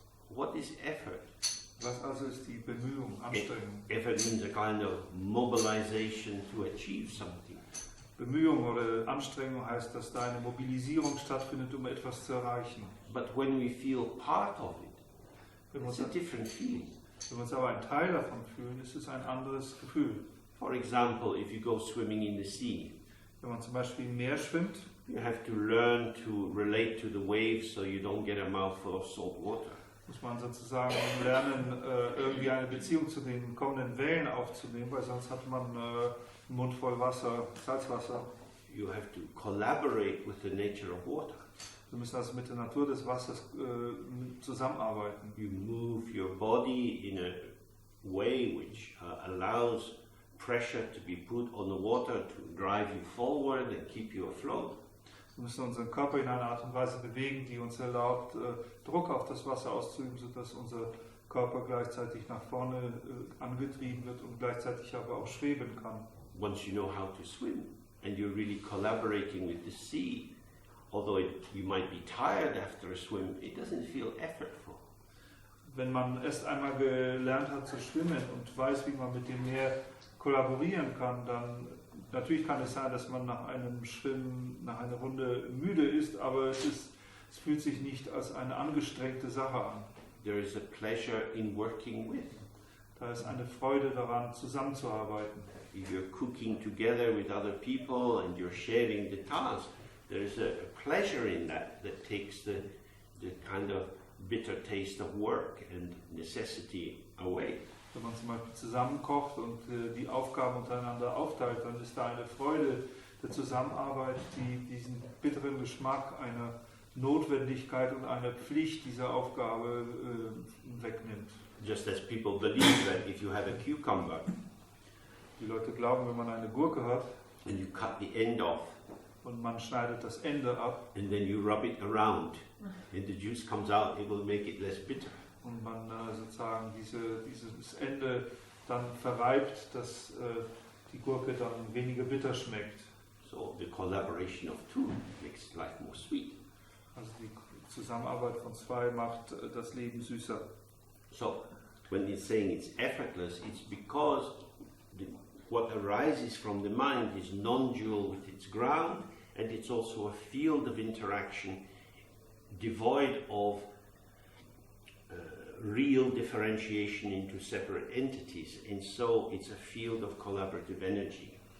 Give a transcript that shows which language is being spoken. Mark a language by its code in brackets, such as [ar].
[en] What is effort? [de] Was also ist die Bemühung, Anstrengung? [en] Effort means a kind of mobilization to achieve something. [de] Bemühung oder Anstrengung heißt, dass da eine Mobilisierung stattfindet, um etwas zu erreichen. [en] But when we feel part of it, it's a different feeling. [de] Wenn wir uns aber ein Teil davon fühlen, ist es ein anderes Gefühl. [en] For example, if you go swimming in the sea, [de] Wenn man zum Beispiel im Meer schwimmt, [en] you have to learn to relate to the waves so you don't get a mouthful of salt water. [de] muss man sozusagen lernen, irgendwie eine Beziehung zu den kommenden Wellen aufzunehmen, weil sonst hat man einen Mund voll Wasser, Salzwasser. [en] You have to collaborate with the nature of water. [de] Wir müssen also mit der Natur des Wassers zusammenarbeiten. [en] You move your body in a way which allows pressure to be put on the water to drive you forward and keep you afloat. [de] Wir müssen unseren Körper in einer Art und Weise bewegen, die uns erlaubt, Druck auf das Wasser auszuüben, sodass unser Körper gleichzeitig nach vorne angetrieben wird und gleichzeitig aber auch schweben kann. [en] Once you know how to swim and you're really collaborating with the sea, although you might be tired after a swim, it doesn't feel effortful. [de] Wenn man erst einmal gelernt hat zu schwimmen und weiß, wie man mit dem Meer kollaborieren kann, dann natürlich kann es sein, dass man nach einem Schwimmen, nach einer Runde müde ist, aber es fühlt sich nicht als eine angestrengte Sache an. [en] There is a pleasure in working with. [de] Da ist eine Freude daran, zusammenzuarbeiten. [en] If you're cooking together with other people and you're sharing the task, there is a pleasure in that takes the kind of bitter taste of work and necessity away. [de] Wenn man zum Beispiel zusammen kocht und die Aufgaben untereinander aufteilt, dann ist da eine Freude der Zusammenarbeit, die diesen bitteren Geschmack einer Notwendigkeit und einer Pflicht dieser Aufgabe wegnimmt. [en] Just as people believe that if you have a cucumber [de] Die Leute glauben, wenn man eine Gurke hat [en] and you cut the end off [de] und man schneidet das Ende ab [en] and then you rub it around and the juice comes out, it will make it less bitter. [de] und man sozusagen dieses Ende dann verreibt, dass die Gurke dann weniger bitter schmeckt. [en] So the collaboration of two makes life more sweet. [de] Also die Zusammenarbeit von zwei macht das Leben süßer. [en] So when it's saying it's effortless, it's because what arises from the mind is non-dual with its ground, and it's also a field of interaction devoid of real differentiation into separate entities, and so it's a field of collaborative energy.